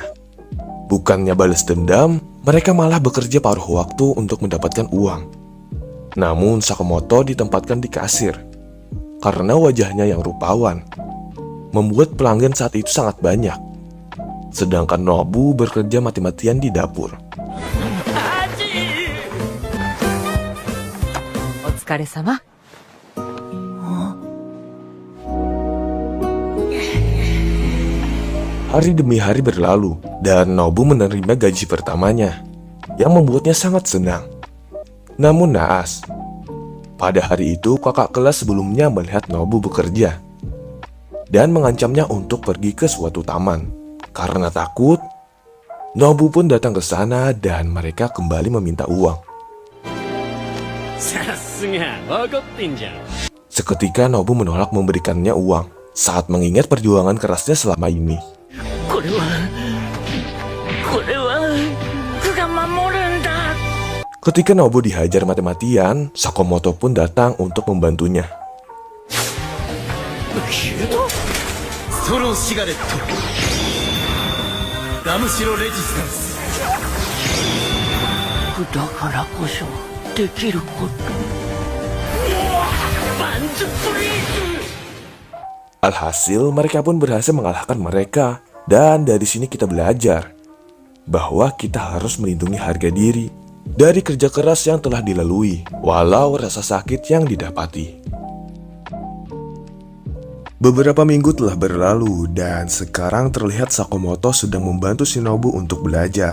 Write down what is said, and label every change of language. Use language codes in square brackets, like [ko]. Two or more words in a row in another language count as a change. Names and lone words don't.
[id] Bukannya balas dendam, mereka malah bekerja paruh waktu untuk mendapatkan uang. Namun Sakamoto ditempatkan di kasir, karena wajahnya yang rupawan, membuat pelanggan saat itu sangat banyak. Sedangkan Nobu bekerja mati-matian di dapur. [ja] お疲れ様。 [id] Hari demi hari berlalu, dan Nobu menerima gaji pertamanya, yang membuatnya sangat senang. Namun naas, pada hari itu kakak kelas sebelumnya melihat Nobu bekerja, dan mengancamnya untuk pergi ke suatu taman. Karena takut, Nobu pun datang ke sana dan mereka kembali meminta uang. [ja] さすが分かってんじゃん。 [id] Seketika Nobu menolak memberikannya uang saat mengingat perjuangan kerasnya selama ini. [ja] これは僕が守るんだ。 [id] Ketika Nobu dihajar mati-matian, Sakamoto pun datang untuk membantunya. [ja] ストローシガレットガムシロレジスタンス。だからこそできること。バンズプリーズ。 [id] Alhasil mereka pun berhasil mengalahkan mereka. Dan dari sini kita belajar bahwa kita harus melindungi harga diri dari kerja keras yang telah dilalui, walau rasa sakit yang didapati. Beberapa minggu telah berlalu dan sekarang terlihat Sakamoto sedang membantu Shinobu untuk belajar.